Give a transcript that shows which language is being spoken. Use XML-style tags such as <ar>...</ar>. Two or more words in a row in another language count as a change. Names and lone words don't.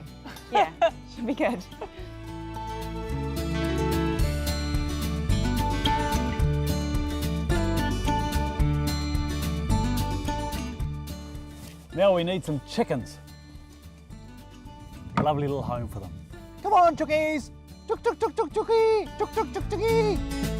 <en>Yeah, should be good. Now we need some chickens. A lovely little home for them. Come on, chookies! Chook, chook, chook, chook, chookie! Chook, chook, chook, chookie!</en>